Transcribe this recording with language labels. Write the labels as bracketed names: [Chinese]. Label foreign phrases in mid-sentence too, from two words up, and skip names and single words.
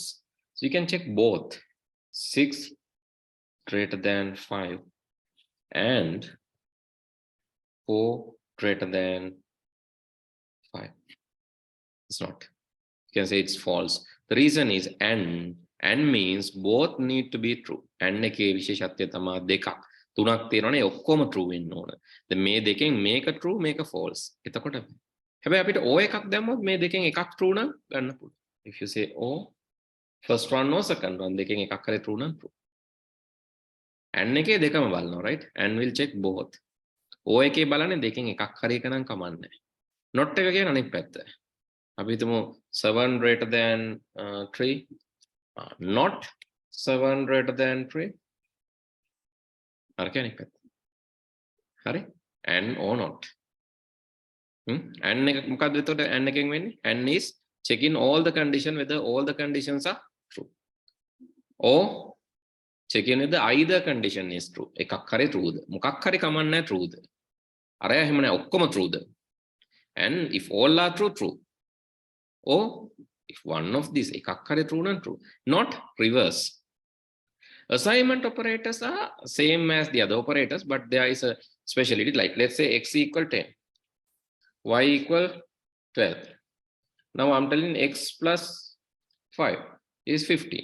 [English] So you can check both 6 greater than 5 and 4 greater than 5. It's not. You can say it's false. The reason is and means both need to be true. [Sinhala] And එකේ විශේෂත්වය තමයි දෙකක්. තුනක් තියෙනවනේ ඔක්කොම true වෙන්න ඕන. දැන් මේ දෙකෙන් මේක true මේක false. එතකොට හැබැයි අපිට O එකක් දැම්මොත් මේ දෙකෙන් එකක් true නම් ගන්න පුළුවන්. [English] If you say O, first one or second one, [Sinhala] දෙකෙන් එකක් හරි true නම් true. And එකේ දෙකම බලනවා, [English] right? And will check both. [Sinhala] O එකේ බලන්නේ දෙකෙන් එකක් හරි එක නම් කමන්නේ. Not එක කියන අනිත් පැත්ත. අපි හිතමු 7 [English] greater than [Sinhala] 3. [English] Not 7 greater than 3. [Sinhala] අර කියන්නේ පැත්ත. හරි? [English] And or not. [Sinhala] And එක මොකක්ද එතකොට and එකෙන් වෙන්නේ? [English] And is checking all the condition whether all the conditions are true. Or checking whether either condition is true. [Sinhala] එකක් හරි true ද? මොකක් හරි කමන්නේ true ද? අරයා එහෙම නෑ ඔක්කොම true ද? [English] And if all are true, true. Or if one of these [Sinhala] එකක් හරි true නම් true. [English] Not reverse. Assignment operators are same as the other operators, but there is a speciality. Like let's say x equal 10, y equal 12. Now I'm telling x plus 5 is 15.